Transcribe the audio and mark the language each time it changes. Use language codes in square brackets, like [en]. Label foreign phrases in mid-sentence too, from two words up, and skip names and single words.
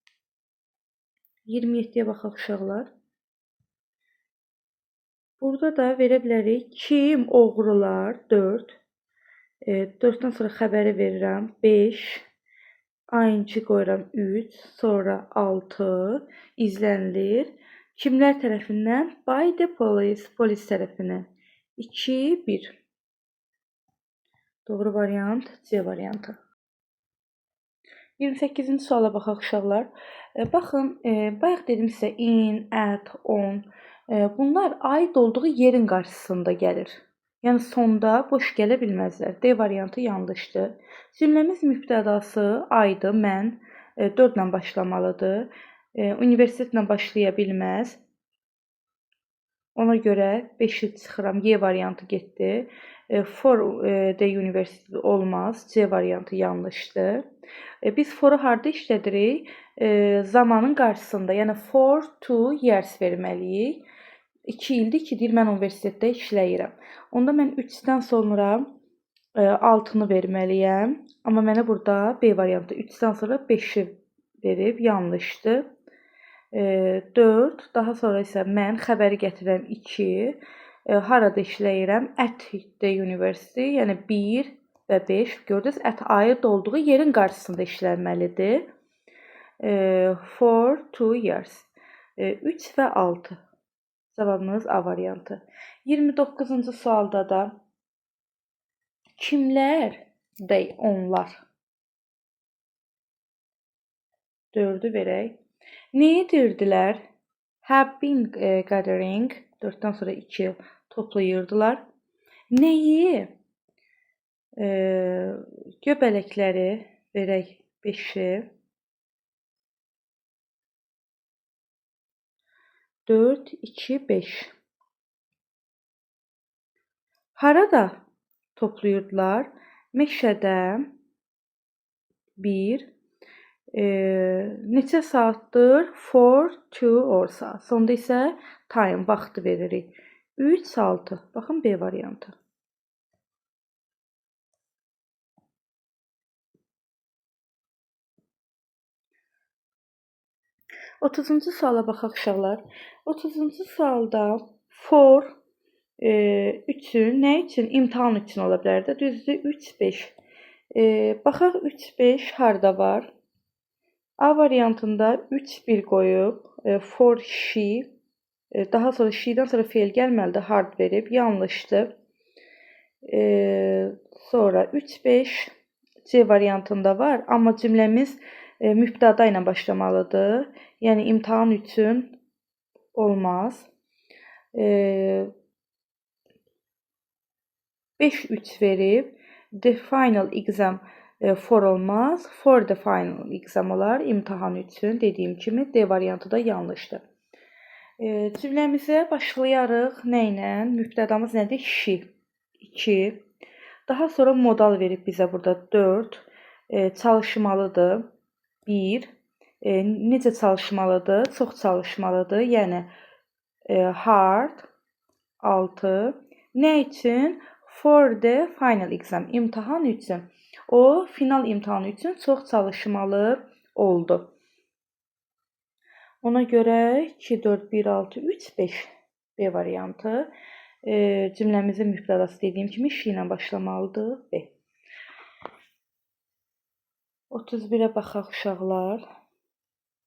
[az] 27-yə baxaq uşaqlar. Burada da verə bilərik. Kim? Oğrular 4. 4-dən sonra xəbəri verirəm 5. ing qoyuram 3, sonra 6 izlənilir. Kimlər tərəfindən? [en] By the police, [az] polis tərəfindən. 2, 1. Doğru variant C variantı. 28-ci suala baxaq uşaqlar. Baxın, bayaq dedim sizə [en] in, at, on. [az] Bunlar aid olduğu yerin qarşısında gəlir. Yəni sonda boş gələ bilməzlər. D variantı yanlışdır. Cümləmiz mübtədası aydı, mən 4 ilə başlamalıdır. Universitetlə başlaya bilməz. Ona görə 5-i çıxıram. Y variantı getdi. [en] For the university olmaz. [az] C variantı yanlışdır. Biz for-u harda işlədirik? Zamanın qarşısında, yəni [en] for 2 years [az] verməliyik. 2 ildir ki, deyir mən universitetdə işləyirəm. Onda mən 3-dən sonra 6-nı verməliyəm. Amma mənə burada B variantı 3-dən sonra 5-i verib, yanlışdır. 4, daha sonra isə mən xəbəri gətirirəm 2. Harada işləyirəm? [en] At the university, [az] yəni 1 və 5. Gördünüz, at aid olduğu yerin qarşısında işlənməlidir. [en] For 2 years. [az] 3 və 6. Cavabımız A variantı. 29-cu sualda da kimlər? They, onlar. 4-ü verək. Nə edirdilər? [en] Have been gathering. [az] 4-dən sonra 2 toplayırdılar. Nəyi? Göbələkləri verək 5-i. 4, 2, 5. Harada toplayırdılar? Meşədə 1. Neçə saatdır? [en] For 2 hours. [az] Sonda isə time, vaxtı veririk. 3, 6. Baxın B variantı. Otuzuncu suala baxaq uşaqlar. 30-cu sualda for 3-ün nə üçün? İmtahan üçün ola bilər də. Düzdür? 3, 5. Baxaq 3, 5 harda var? A variantında 3, 1 qoyub [en] for she. [az] Daha sonra she-dən sonra feil gəlməlidir. Hard verib. Yanlışdır. Sonra 3, 5 C variantında var. Amma cümləmiz mübtəda ilə başlamalıdır. Yəni imtahan üçün olmaz. 5, 3 verib. [en] The final exam for olmaz. For the final exam olar. [az] İmtahan üçün dediyim kimi D variantı da yanlışdır. Cümləmizə başlayarıq. Nə ilə? Mübtədamız nədir? She. 2. Daha sonra modal verib bizə burada 4. Çalışmalıdır. 1. Necə çalışmalıdır? Çox çalışmalıdır. Yəni hard. 6. Nə üçün? [en] For the final exam. [az] İmtahan üçün. O final imtahanı üçün çox çalışmalı oldu. Ona görə 2, 4, 1, 6, 3, 5 B variantı. Cümləmizin mübtədası dediyim kimi she ilə başlamalıdır. B. 31-ə baxaq uşaqlar.